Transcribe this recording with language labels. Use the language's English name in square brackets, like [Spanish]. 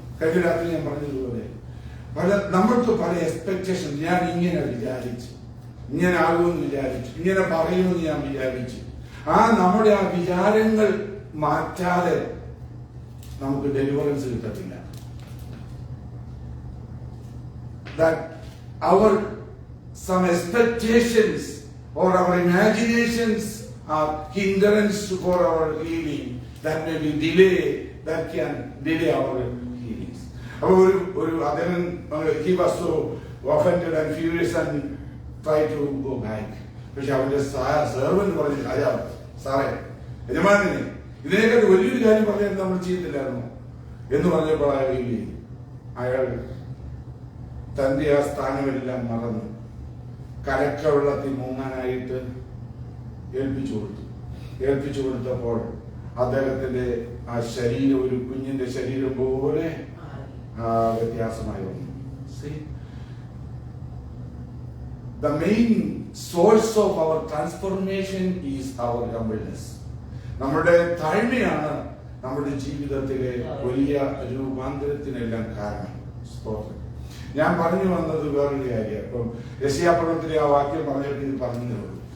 [Malayalam] കഴിഞ്ഞ രാത്രി ഞാൻ പറഞ്ഞതുപോലെ നമ്മൾക്ക് പല എക്സ്പെക്ടേഷൻ. ഞാൻ ഇങ്ങനെ വിചാരിച്ചു, ഇങ്ങനെ ആകുമെന്ന് വിചാരിച്ചു, ഇങ്ങനെ പറയുമെന്ന് ഞാൻ വിചാരിച്ചു. നമ്മുടെ ആ വിചാരങ്ങൾ മാറ്റാതെ നമുക്ക് ഡെലിവറൻസ് കിട്ടത്തില്ല. [English] That our some expectations or our imaginations are hindrance for our healing. That may be delay, that can delay our healings. Then he was so offended and furious and tried to go back. [Malayalam] പക്ഷെ അവന്റെ servant പറഞ്ഞു, രാജാവ് സാറേ, യജമാനെ, ഇതിനേക്കാൾ വലിയൊരു കാര്യം പറഞ്ഞാൽ നമ്മൾ ചെയ്യത്തില്ലായിരുന്നു എന്ന് പറഞ്ഞപ്പോൾ അയാൾ തന്റെ ആ സ്ഥാനമെല്ലാം മറന്നു കലക്ക വെള്ളത്തിൽ മുങ്ങാനായിട്ട് ഏൽപ്പിച്ചു കൊടുത്തപ്പോൾ അദ്ദേഹത്തിന്റെ ആ ശരീരം ഒരു കുഞ്ഞിന്റെ ശരീരം പോലെ വ്യത്യാസമായി വന്നു. [English] The main source of our transformation is our humbleness. [Malayalam] നമ്മുടെ താഴ്മയാണ് നമ്മുടെ ജീവിതത്തിലെ വലിയ രൂപാന്തരത്തിനെല്ലാം കാരണം. ഞാൻ പറഞ്ഞു വന്നത് വേറൊരു കാര്യം. ഇപ്പം യെശയ്യാപ്രവചനത്തിലെ ആ വാക്യം പറഞ്ഞിട്ട് ഇത് പറഞ്ഞതേ ഉള്ളൂ.